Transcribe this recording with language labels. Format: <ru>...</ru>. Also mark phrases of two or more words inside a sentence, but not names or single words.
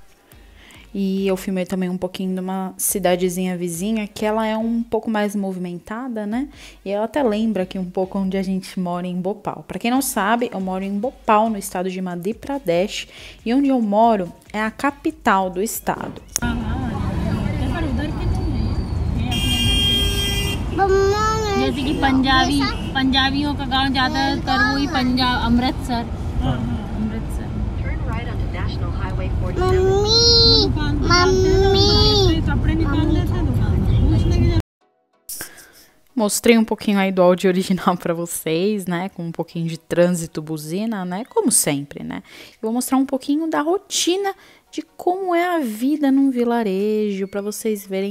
<pt>E eu filmei também um pouquinho de uma cidadezinha vizinha, que ela é um pouco mais movimentada, né? E ela até lembra aqui um pouco onde a gente mora, em Bhopal. Pra quem não sabe, eu moro em Bhopal, no estado de Madhya Pradesh. E onde eu moro é a capital do estado.</pt> <hi>जैसे कि पंजाबियों का गांव ज़्यादातर वही पंजाब अमृतसर अमृतसर</hi> <pt>Mostrei um pouquinho aí do áudio original para vocês, né? Com um pouquinho de trânsito, buzina, né? Como sempre, né? Eu vou mostrar um pouquinho da rotina de como é a vida num vilarejo, para vocês verem.</pt>